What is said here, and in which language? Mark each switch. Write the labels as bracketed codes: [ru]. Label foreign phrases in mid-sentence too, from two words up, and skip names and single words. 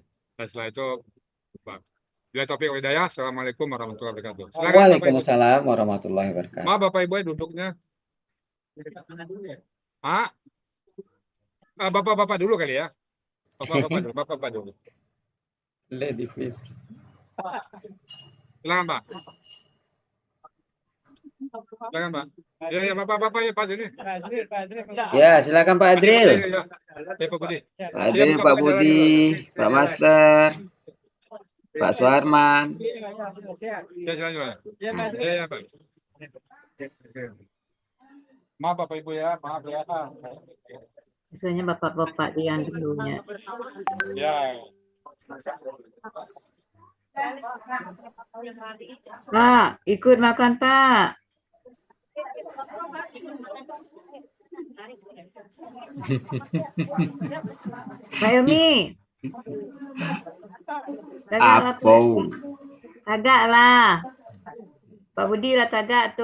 [id] Dan setelah itu, bila topik hidayah, [ar] السلام عليكم ورحمة الله وبركاته. [id] Silakan, Bapak Ibu. [ar] وعليكم السلام ورحمة الله وبركاته. [id] Maaf Bapak Ibu duduknya. Bapak-bapak dulu kali ya. Bapak-bapak dulu. [en] Lady first. [id] Silakan Pak. Silakan Pak. Ya, ya Bapak ya Pak Juni. Ya, silakan Pak Adril. Ya, Pak Budi. Pak Adril, Pak Budi, Pak Master, Pak Suharman. Ya, silakan. Ya, Pak. Maaf Bapak Ibu ya, maaf ya. Biasanya bapak-bapak yang dulunya. Ya. Pak, ikut makan Pak. Pak Ilmi. [min] Tagak lah, Pak. Apung. Tagak lah. Pak Budi lah tagak tuh.